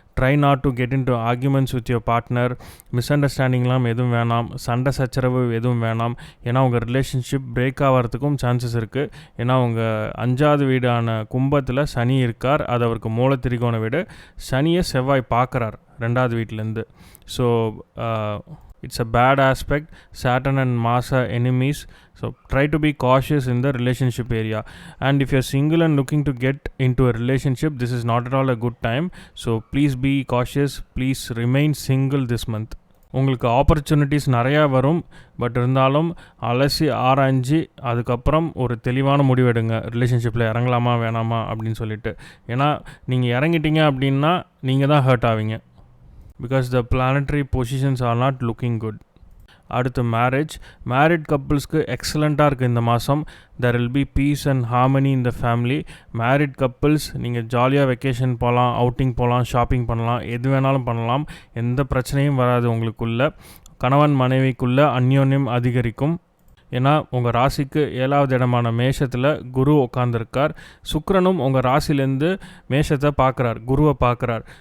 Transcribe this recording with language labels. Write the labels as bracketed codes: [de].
[en] Try not to get into arguments with your partner. [ta] Miss அண்டர்ஸ்டாண்டிங்லாம் எதுவும் வேணாம், [en] சண்டை சச்சரவு எதுவும் வேணாம். [ta] ஏன்னா உங்கள் ரிலேஷன்ஷிப் பிரேக் ஆகிறதுக்கும் சான்சஸ் இருக்குது. ஏன்னா உங்கள் 5வது வீடான கும்பத்தில் சனி இருக்கார், அது அவருக்கு மூலத்திரிகோண வீடு. சனியை செவ்வாய் பார்க்குறார் 2வது வீட்டிலேருந்து. [en] So it's a bad aspect. Saturn and Mars are enemies, so try to be cautious in the relationship area. And if you're single and looking to get into a relationship, this is not at all a good time, so please be cautious. Please remain single this month. [ta] உங்களுக்கு opportunities நிறையா வரும். But இருந்தாலும் அலசி ஆராய்ஞ்சு அதுக்கப்புறம் ஒரு தெளிவான முடிவெடுங்க, ரிலேஷன்ஷிப்பில் இறங்கலாமா வேணாமா அப்படின்னு சொல்லிட்டு. ஏன்னா நீங்கள் இறங்கிட்டீங்க அப்படின்னா நீங்கள் தான் ஹர்ட் ஆவீங்க. [en] because the planetary positions are not looking good. [ta] அடுத்து மேரிட் கப்புள்ஸ்க்கு எக்ஸலண்ட்டாக இருக்குது இந்த மாதம். [en] there will be peace and harmony in the family. [ta] Married couples நீங்கள் ஜாலியாக வெக்கேஷன் போகலாம், அவுட்டிங் போகலாம், ஷாப்பிங் பண்ணலாம், எது வேணாலும் பண்ணலாம். எந்த பிரச்சனையும் வராது உங்களுக்குள்ள. கணவன் மனைவிக்குள்ளே அந்யோன்யம் அதிகரிக்கும். ஏன்னா உங்கள் ராசிக்கு 7வது இடமான மேஷத்தில் குரு உட்காந்துருக்கார். சுக்கிரனும் உங்கள் ராசிலேருந்து மேஷத்தை பார்க்குறார், குருவை பார்க்குறார்.